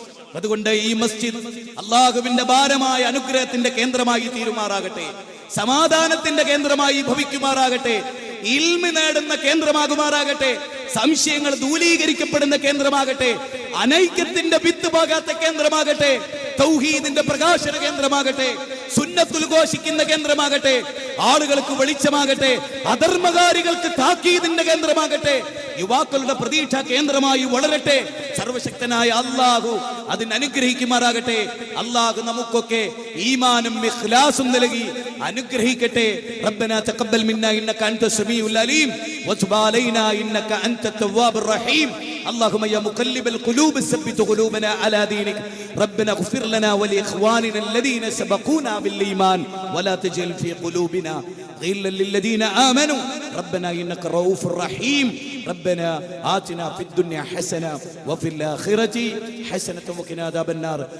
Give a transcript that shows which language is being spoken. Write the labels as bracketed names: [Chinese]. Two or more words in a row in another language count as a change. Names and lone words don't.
[Malayalam] അതുകൊണ്ട് ഈ മസ്ജിദ് അല്ലാഹുവിന്റെ ഭാരമായ അനുഗ്രഹത്തിന്റെ കേന്ദ്രമായി തീരുമാറാകട്ടെ, സമാധാനത്തിന്റെ കേന്ദ്രമായി ഭവിക്കുമാറാകട്ടെ, ഇൽമ് നേടുന്ന കേന്ദ്രമാകുമാറാകട്ടെ, സംശയങ്ങൾ ദൂരീകരിക്കപ്പെടുന്ന കേന്ദ്രമാകട്ടെ, അനൈക്യത്തിന്റെ വിത്ത് പാകാത്ത കേന്ദ്രമാകട്ടെ, തൗഹീദിന്റെ പ്രകാശന കേന്ദ്രമാകട്ടെ, സുന്നത്തുൽ ഘോഷിക്കുന്ന കേന്ദ്രമാകട്ടെ, ആളുകൾക്ക് വെളിച്ചമാകട്ടെ, അധർമ്മകാരികൾക്ക് താക്കീദിന്റെ കേന്ദ്രമാകട്ടെ, യുവാക്കളുടെ പ്രതീക്ഷ കേന്ദ്രമായി വളരട്ടെ. സർവശക്തനായ അല്ലാഹു അതിന് അനുഗ്രഹിക്കുമാറാകട്ടെ. അല്ലാഹു നമുക്കൊക്കെ ഈമാനും ഇഖ്ലാസും നൽകി അനുഗ്രഹിക്കട്ടെ. [Arabic] ربنا تقبل منا إنك أنت السميع العليم وتب علينا إنك أنت التواب الرحيم. اللهم يا مقلب القلوب ثبت قلوبنا على دينك. ربنا اغفر لنا ولإخواننا الذين سبقونا بالإيمان ولا تجعل في قلوبنا غلا للذين آمنوا ربنا إنك رؤوف رحيم. ربنا آتنا في الدنيا حسنة وفي الآخرة حسنة وقنا عذاب النار.